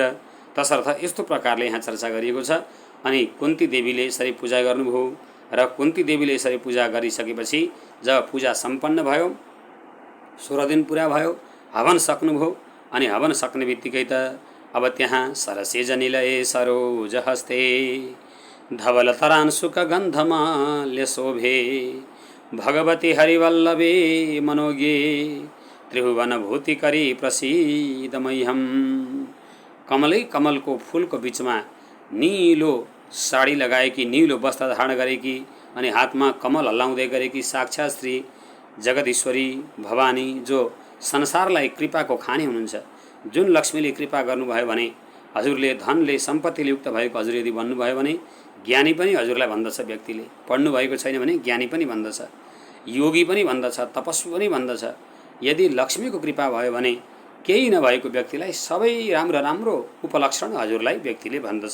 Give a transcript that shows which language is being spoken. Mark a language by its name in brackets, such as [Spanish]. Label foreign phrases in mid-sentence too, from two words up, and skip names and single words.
[Nepali] तसर्थ यस्तो प्रकारले यहाँ चर्चा गरिएको छ। अनि कुन्ती देवीले यसरी पूजा गर्नुभयो र कुन्ती देवीले यसरी पूजा गरिसकेपछि जब पूजा सम्पन्न भयो, 16 दिन पुरा भयो, हवन सक्नुभयो। अनि हवन सक्ने बित्तिकै त अब त्यहाँ [Sanskrit] सरसे जनिलये सरोज हस्ते धवल तरांशुक गन्धमाल्य शोभे भगवती हरिवल्लभे मनोज्ञे त्रिभुवन भूतिकरी प्रसीद मह्यम। [Nepali] कमलै कमलको फूलको बिचमा नीलो साडी लगाएकी, नीलो वस्त्र धारण गरेकी अनि हातमा कमल हल्लाउँदै गरेकी साक्षात् श्री जगदीश्वरी भवानी, जो संसारलाई कृपाको खानी हुनुहुन्छ। जुन लक्ष्मीले कृपा गर्नुभयो भने, हजुरले धनले सम्पत्तिले युक्त भएको हजुर यदि भन्नुभयो भने ज्ञानी पनि हजुरलाई भन्दछ। व्यक्तिले पढ्नु भएको छैन भने ज्ञानी पनि भन्दछ, योगी पनि भन्दछ, तपस्वी पनि भन्दछ। यदि लक्ष्मीको कृपा भयो भने केही नभएको व्यक्तिलाई सबै राम्रो राम्रो उपलक्षण हजुरलाई व्यक्तिले भन्दछ।